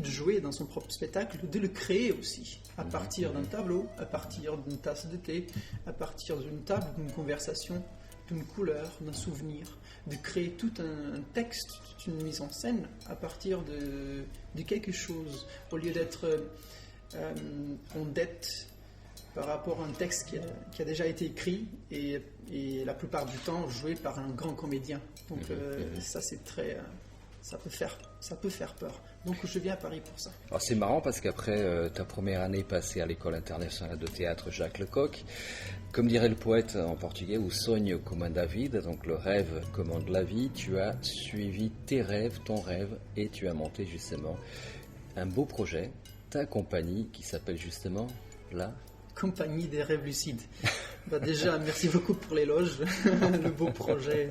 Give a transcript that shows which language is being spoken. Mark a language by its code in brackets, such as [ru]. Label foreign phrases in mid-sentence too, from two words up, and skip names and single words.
[fr] jouer dans son propre spectacle, de le créer aussi, à partir d'un tableau, à partir d'une tasse de thé, à partir d'une table, d'une conversation, d'une couleur, d'un souvenir, de créer tout un texte, toute une mise en scène à partir de quelque chose, au lieu d'être en dette par rapport à un texte qui a déjà été écrit et la plupart du temps joué par un grand comédien. Donc ça c'est très... ça peut faire peur. Donc je viens à Paris pour ça. Alors c'est marrant parce qu'après ta première année passée à l'école internationale de théâtre Jacques Lecoq, comme dirait le poète en portugais, [pt] o sonho comanda a vida, [fr] donc le rêve commande la vie, tu as suivi tes rêves, ton rêve, et tu as monté justement un beau projet, ta compagnie qui s'appelle justement la Compagnie des rêves lucides. Déjà, merci beaucoup pour l'éloge, le beau projet.